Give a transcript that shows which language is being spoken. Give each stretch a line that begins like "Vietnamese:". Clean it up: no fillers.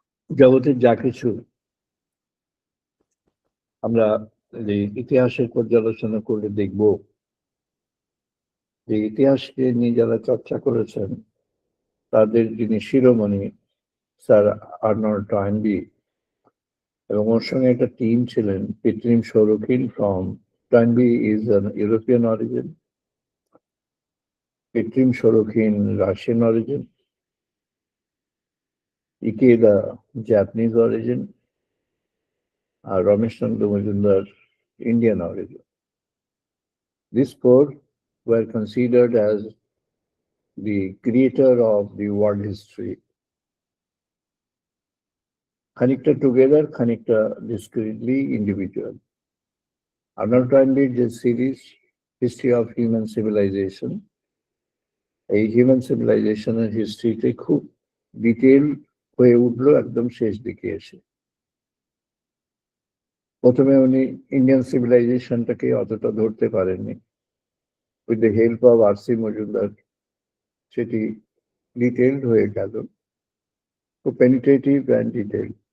Bangla: জগতের যা কিছু আমরা এই ইতিহাসের পর্যালোচনা করলে দেখব যে ইতিহাসকে নিয়ে যারা চর্চা করেছেন তাদের যিনি শিরোমণি স্যার আর্নল্ড টয়েনবি, এবং ওর সঙ্গে একটা টিম ছিলেন, পিতৃম সৌরখিন
English: from Toynbee is an European origin,
Bangla: পিতৃম সৌরখিন Russian origin, Ikeda Japanese origin, আর Ramesh Chandra Majumdar
English: Indian origin. These four were considered as the creator of the world history. Connected together, connected discretely, individual. Arnold Toynbee this series, History of Human Civilization.
Bangla: এই human সিভিলাইজেশনের হিস্ট্রিতে খুব detail হয়ে উঠলো একদম শেষ দিকে এসে। প্রথমে উনি ইন্ডিয়ান সিভিলাইজেশনটাকে অতটা ধরতে পারেননি।
English: with the help of
Bangla: R C. Majumdar সেটি ডিটেলড হয়ে গেল, খুব
English: Penetrative and detail.